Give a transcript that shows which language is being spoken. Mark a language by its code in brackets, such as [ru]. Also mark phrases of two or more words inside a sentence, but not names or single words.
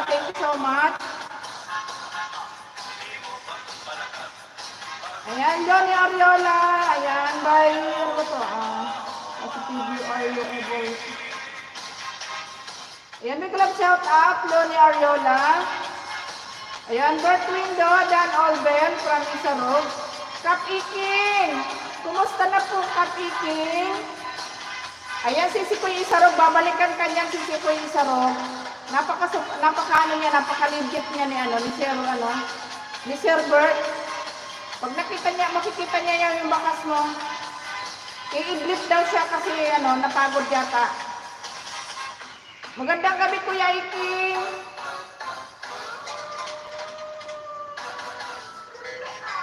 [en] Thank you so much. [tl] Ayan, Johnny Ariola. Ayan, by, ano ba ito? Sa PBR yung voice. Ayan, may [en] club shout out, [tl] Johnny Ariola. Ayan, Bert Window, Dan Olben, from Isarog. Kap Iking, kumusta na po, Kap Iking? Ayan, si Kuya Isarog, babalikan kanyang si Kuya Isarog. Napaka-legit niya ni Sir Bert. Pag makikita niya yung bakas mo, i-blip daw siya kasi napagod yata. Magandang gabi, Kuya Iking.